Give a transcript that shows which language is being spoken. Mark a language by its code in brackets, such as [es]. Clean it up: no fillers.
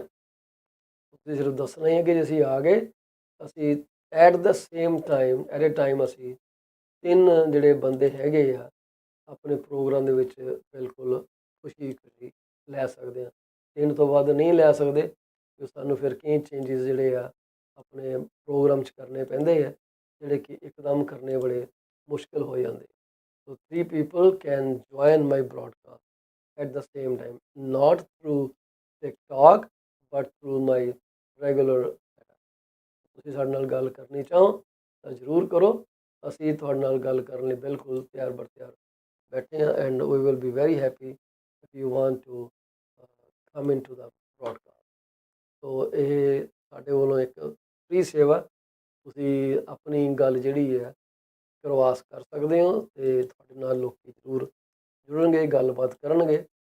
[pa] ਤੁਸੀਂ ਸਿਰਫ ਦੱਸਣਾ ਹੀ ਹੈ ਕਿ ਜੇ ਅਸੀਂ ਆ ਗਏ, ਅਸੀਂ [en] at the same time at a time [pa] ਅਸੀਂ 3 ਜਿਹੜੇ ਬੰਦੇ ਹੈਗੇ ਆ ਆਪਣੇ ਪ੍ਰੋਗਰਾਮ ਦੇ ਵਿੱਚ ਬਿਲਕੁਲ ਖੁਸ਼ੀ ਲੈ ਸਕਦੇ ਹਾਂ। 3 ਤੋਂ ਵੱਧ ਨਹੀਂ ਲੈ ਸਕਦੇ ਕਿ ਸਾਨੂੰ ਫਿਰ ਕਈ ਚੇਂਜਿਸ ਜਿਹੜੇ ਆ ਆਪਣੇ ਪ੍ਰੋਗਰਾਮ 'ਚ ਕਰਨੇ ਪੈਂਦੇ ਆ, ਜਿਹੜੇ ਕਿ ਇੱਕਦਮ ਕਰਨੇ ਬੜੇ ਮੁਸ਼ਕਿਲ ਹੋ ਜਾਂਦੇ। [en] So 3 people can join my broadcast at the same time, not through TikTok but through my regular setup। [pa] ਤੁਸੀਂ ਸਾਡੇ ਨਾਲ ਗੱਲ ਕਰਨੀ ਚਾਹੋ ਤਾਂ ਜ਼ਰੂਰ ਕਰੋ। ਅਸੀਂ ਤੁਹਾਡੇ ਨਾਲ ਗੱਲ ਕਰਨ ਲਈ ਬਿਲਕੁਲ ਤਿਆਰ ਬਰ ਤਿਆਰ ਬੈਠੇ ਹਾਂ [en] And we will be very happy if you want to come in to the broadcast. [pa] ਸੋ ਇਹ ਸਾਡੇ ਵੱਲੋਂ ਇੱਕ ਫ੍ਰੀ ਸੇਵਾ, ਤੁਸੀਂ ਆਪਣੀ ਗੱਲ ਜਿਹੜੀ ਹੈ ਪ੍ਰਵਾਸ ਕਰ ਸਕਦੇ ਹੋ ਅਤੇ ਤੁਹਾਡੇ ਨਾਲ ਲੋਕ ਜ਼ਰੂਰ ਜੁੜਨਗੇ, ਗੱਲਬਾਤ ਕਰਨਗੇ।